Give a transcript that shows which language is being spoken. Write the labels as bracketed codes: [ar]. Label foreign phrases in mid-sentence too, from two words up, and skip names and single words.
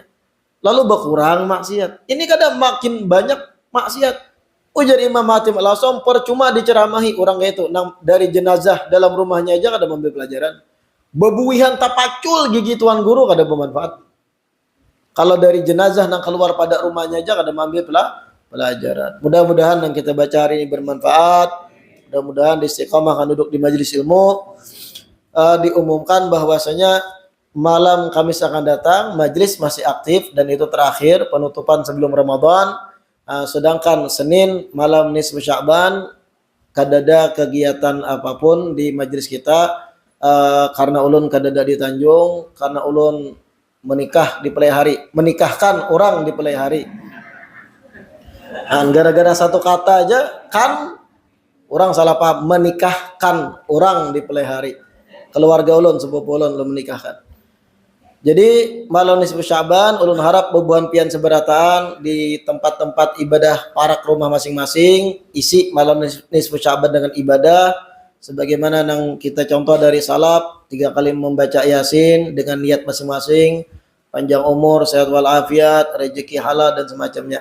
[id] Lalu berkurang maksiat. Ini kadang makin banyak maksiat. Ujar Imam Hatim Al-Asam, percuma diceramahi orang kayak itu. [bjn] Nang dari jenazah dalam rumahnya aja kada mengambil pelajaran. Bebuihan tapacul gigi tuan guru kada bermanfaat. Kalau dari jenazah nang keluar pada rumahnya aja kada mengambil pelajaran. [id] Mudah-mudahan yang kita baca hari ini bermanfaat. Mudah-mudahan istiqomah akan duduk di majelis ilmu. Diumumkan bahwasanya malam Kamis akan datang, majelis masih aktif dan itu terakhir penutupan sebelum Ramadan. [bjn] Sedangkan Senin malam nisfu Sya'ban kadada kegiatan apapun di majelis kita, karena ulun kadada di Tanjung, karena ulun menikah di pelai hari, menikahkan orang di pelai hari. [id] Gara-gara satu kata aja kan orang salah paham, menikahkan orang di pelai hari. [bjn] Keluarga ulun, sepupu ulun menikahkan. [id] Jadi malam nisfu Sya'ban [bjn] ulun harap bebuan pian seberataan [id] di tempat-tempat ibadah para rumah masing-masing, isi malam nisfu Sya'ban dengan ibadah sebagaimana yang kita contoh dari salaf, 3 kali membaca Yasin dengan niat masing-masing, panjang umur, sehat walafiat, rezeki halal dan semacamnya.